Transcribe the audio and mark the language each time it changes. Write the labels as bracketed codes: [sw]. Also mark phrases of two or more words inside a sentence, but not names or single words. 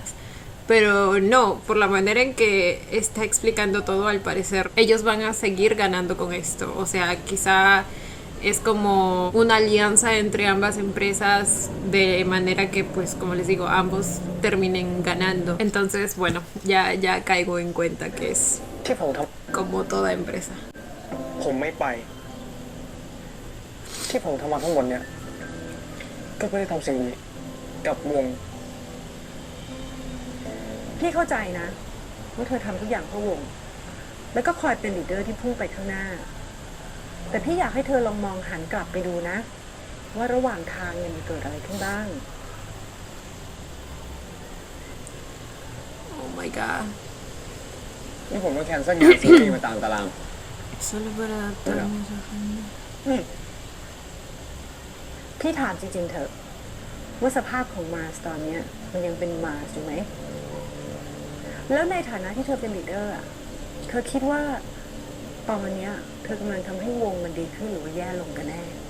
[es] Pero no, por la manera en que está explicando todo, al parecer ellos van a seguir ganando con esto. O sea, quizá es como una alianza entre ambas empresas, de manera que, pues, como les digo, ambos terminen ganando. Entonces, bueno, ya caigo en cuenta que es [th] ที่ผมท [es] como toda empresa. [th] ำผมไม่ไป ที่ผมทำมาทั้งหมดเนี่ย ก็เพื่อได้ทำสิ่งนี้กับวง พี่เข้าใจนะว่าเธอทำทุกอย่างเพื่อวง แล้วก็คอยเป็นลีดเดอร์ที่พุ่งไปข้างหน้า แต่พี่อยากให้เธอลองมองหันกลับไปดูนะ ว่าระหว่างทางเนี่ยมันเกิดอะไรขึ้นบ้าง [en] Oh my god. [th] นี่ผมต้องแคนเซิลงานซีรีส์มาตามตาราง [es] Solo para adaptarnos a gente. [th] พี่ถามจริงๆเถอะ ว่าสภาพของมาสตอนเนี้ยมันยังเป็นมาสอยู่ไหม แล้วในฐานะที่เธอเป็นลีดเดอร์อะเธอคิดว่าตอนเนี้ยเธอกำลังทำให้วงมันดีขึ้นหรือว่าแย่ลงกันแน่